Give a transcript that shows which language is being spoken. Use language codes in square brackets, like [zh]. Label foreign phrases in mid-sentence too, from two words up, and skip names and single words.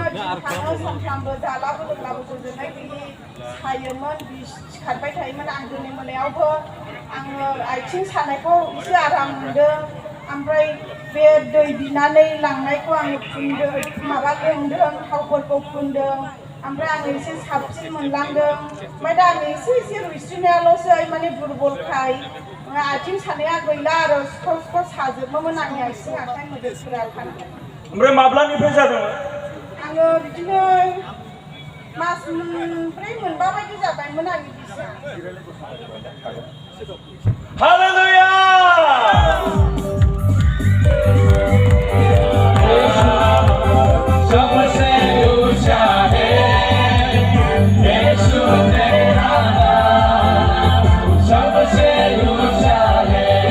[brx] दिन थाङो सानफ्रामबो जालाबो लोंलाबो गोजोननाय गैयि सायोमोन बिस खारबाय थायोमोन आं दिनै मोनायावबो आङो आथिं सानायखौ एसे आराम मोनदों ओमफ्राय बे दै बिनानै लांनायखौ आङो फुनदों माबा लोंदों थावफोरखौ फुनदों ओमफ्राय आं एसे साबसिन मोनलांदों ओमफ्राय दा आं एसे रुइस्रिनायाल'सै माने दुरबलखाय आथिं सानाया गैला आरो सिखर सिखर साजोबोमोन आंनि आथिं आखाइ मोदोमफोरा ओमफ्राय माब्लानिफ्राय जादोंमोन? आङो बिदिनो मास मोनब्रै मोनबा बायदि जाबायमोन आंनि बिसिया [hi] हालेलुया सबसे ऊंचा है यीशु तेरा नाम सबसे ऊंचा है